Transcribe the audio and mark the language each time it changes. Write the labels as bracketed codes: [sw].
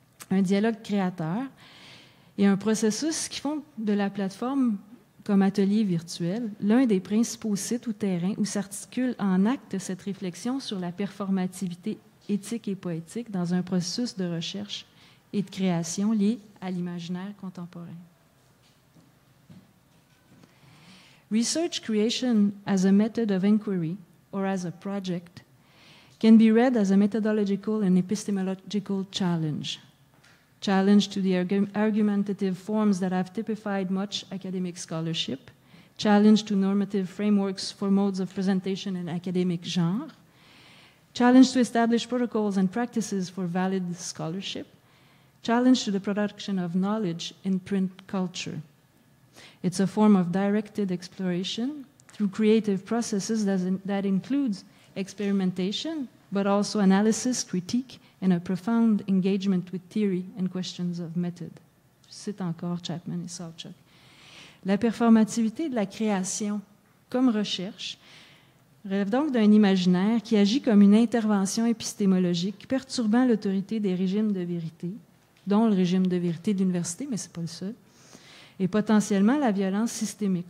[fr] Un dialogue créateur et un processus qui font de la plateforme comme atelier virtuel l'un des principaux sites ou terrains où s'articule en acte cette réflexion sur la performativité éthique et poétique dans un processus de recherche et de création lié à l'imaginaire contemporain. [en] Research creation as a method of inquiry or as a project can be read as a methodological and epistemological challenge. Challenge to the argumentative forms that have typified much academic scholarship, challenge to normative frameworks for modes of presentation in academic genre, challenge to establish protocols and practices for valid scholarship, challenge to the production of knowledge in print culture. It's a form of directed exploration through creative processes that includes experimentation, but also analysis, critique, and a profound engagement with theory and questions of method. [fr] Je cite encore Chapman et Sawchuk. La performativité de la création comme recherche relève donc d'un imaginaire qui agit comme une intervention épistémologique perturbant l'autorité des régimes de vérité, dont le régime de vérité de l'université, mais ce n'est pas le seul, et potentiellement la violence systémique.